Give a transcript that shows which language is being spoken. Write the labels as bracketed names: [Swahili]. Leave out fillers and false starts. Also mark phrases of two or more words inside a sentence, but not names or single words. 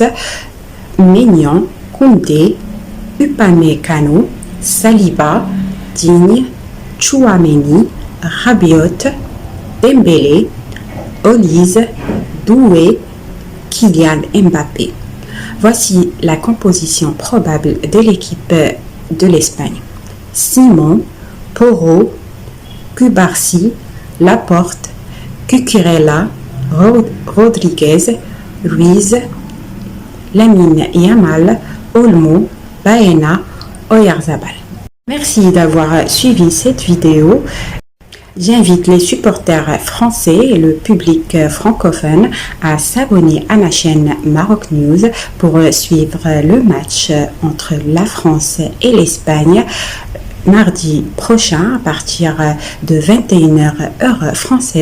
[French] Maignan, Koundé, Upamecano, Saliba, Digne, Tchouaméni, Rabiot, Dembélé, Olise, Doué, Kylian Mbappé. Voici la composition probable de l'équipe de l'Espagne. Simon, Porro, Cubarsí, Laporte, Cucurella, Rodriguez, Ruiz, Lamine Yamal, Olmo, Baena, Oyarzabal. Merci d'avoir suivi cette vidéo. J'invite les supporters français et le public francophone à s'abonner à ma chaîne Maroc News pour suivre le match entre la France et l'Espagne mardi prochain à partir de 21h heure française.